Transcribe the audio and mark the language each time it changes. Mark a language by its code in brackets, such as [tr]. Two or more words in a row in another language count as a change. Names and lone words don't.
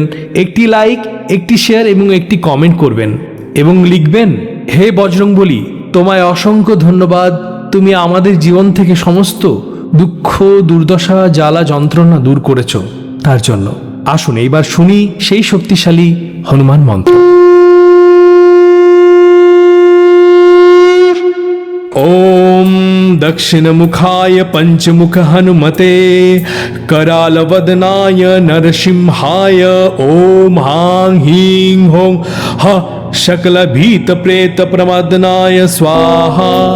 [bn] একটি লাইক, একটি শেয়ার এবং একটি কমেন্ট করবেন এবং লিখবেন, হে বজরংবলী, তোমায় অসংখ্য ধন্যবাদ। তুমি আমাদের জীবন থেকে সমস্ত দুঃখ, দুর্দশা, জ্বালা, যন্ত্রণা দূর করেছ। তার জন্য আসুন এইবার শুনি সেই শক্তিশালী হনুমান মন্ত্র। [sa] ओम दक्षिण मुखाय पंचमुख हनुमते करालवदनाय नरसिंहाय ओम हां हीं हों ह शकल भीत प्रेत प्रमदनाय स्वाहा।